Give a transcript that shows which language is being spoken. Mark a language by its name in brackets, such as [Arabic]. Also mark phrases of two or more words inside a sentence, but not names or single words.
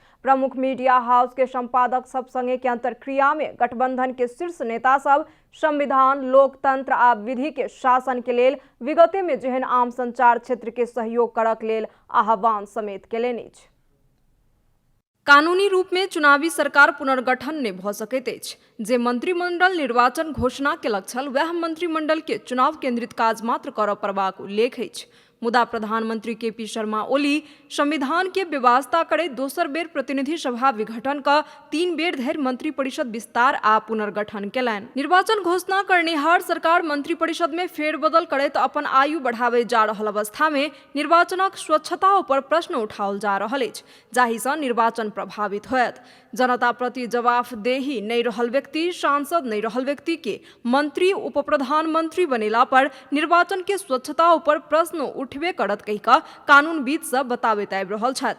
[Maithili] प्रमुख मीडिया हाउस के संपादक सब संगे के अंतरक्रिया में गठबंधन के शीर्ष नेता सब संविधान, लोकतंत्र आ विधि के शासन के लेल विगते में जेहन आम संचार क्षेत्र के सहयोग करक लेल आह्वान समेत केलनि अछि। कानूनी रूप में चुनावी सरकार पुनर्गठन नहीं भ सकैत अछि। जे मंत्रिमंडल निर्वाचन घोषणा केलक छल वह मंत्रिमंडल के चुनाव केंद्रित काज मात्र करऽ पड़बाक उल्लेख अछि। मुदा प्रधानमंत्री केपी शर्मा ओली संविधान के व्यवस्था करे दोसर बेर प्रतिनिधि सभा विघटन का 3 बेर धरि मंत्री परिषद विस्तार आ पुनर्गठन केलनि। निर्वाचन घोषणा करनिहार सरकार मंत्री परिषद में फेरबदल करैत अपन आयु बढ़ावे जा रहल अवस्था में निर्वाचनक स्वच्छता पर प्रश्न उठाओल जा रहल अछि, जाहि सँ निर्वाचन प्रभावित होयत। जनता प्रति जवाबदेही नहीं रहल व्यक्ति, सांसद नहीं रहल व्यक्ति के मंत्री उप प्रधानमंत्री बनेला पर निर्वाचन के स्वच्छता पर प्रश्न उठबे करत कहि कऽ कानूनविद सब बताबैत आबि रहल छथि।